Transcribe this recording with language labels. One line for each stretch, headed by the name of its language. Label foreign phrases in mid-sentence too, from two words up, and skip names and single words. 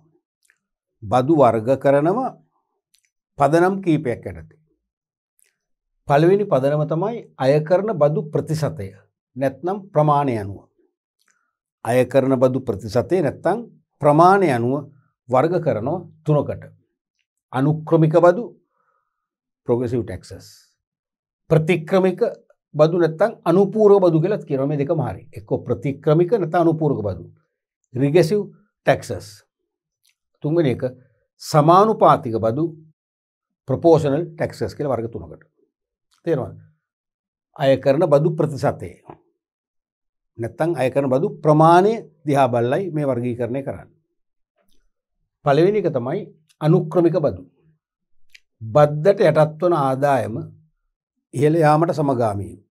Sinhala: බදු වර්ග කරනවා පදනම් කීපයක් යටතේ. පළවෙනි පදනම තමයි අය කරන බදු ප්‍රතිශතය නැත්නම් ප්‍රමාණය අනුව. අය කරන බදු ප්‍රතිශතය නැත්නම් ප්‍රමාණය අනුව වර්ග කරනවා තුනකට. අනුක්‍රමික බදු
English: progressive taxes.
Sinhala: ප්‍රතික්‍රමික බදු නැත්නම් අනුපූරක බදු කියලා කියනවා. මේ දෙකම හරි. එක්ක ප්‍රතික්‍රමික නැත්නම් අනුපූරක බදු.
English: regressive taxes.
Sinhala: තුන්වෙනි එක සමානුපාතික බදු
English: proportional taxes
Sinhala: කියලා වර්ග තුනකට. තේරෙනවද? අය කරන බදු ප්‍රතිශතය නැත්නම් අය කරන බදු ප්‍රමාණය දිහා බලලයි මේ වර්ගීකරණය කරන්නේ. පළවෙනි එක තමයි අනුක්‍රමික බදු. බද්දට යටත් වන ආදායම ඉහළ යාමට සමගාමීව.